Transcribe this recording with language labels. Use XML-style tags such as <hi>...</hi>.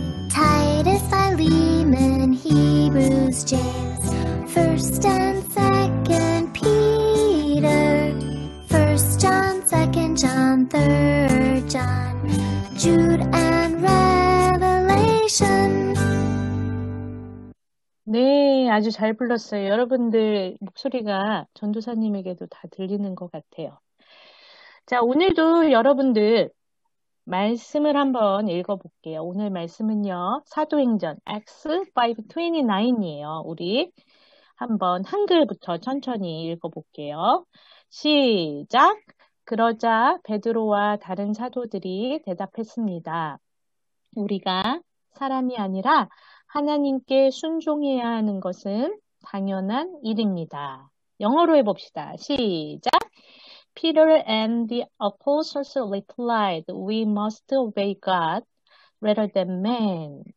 <en>Titus, Philemon, Hebrews, James, 1st and 2nd Peter, 1st John, 2nd John, 3rd John, Jude and Revelation.</en> <ko>네, 아주 잘 불렀어요. 여러분들 목소리가 전도사님에게도 다 들리는 것 같아요. 자, 오늘도 여러분들 말씀을 한번 읽어볼게요. 오늘 말씀은요, 사도행전 Acts 5:29이에요. 우리 한번 한글부터 천천히 읽어볼게요. 시작! 그러자 베드로와 다른 사도들이 대답했습니다. 우리가 사람이 아니라 하나님께 순종해야 하는 것은 당연한 일입니다. 영어로 해봅시다. 시작.</ko> <en>Peter and the apostles replied, We must obey God rather than man.</en>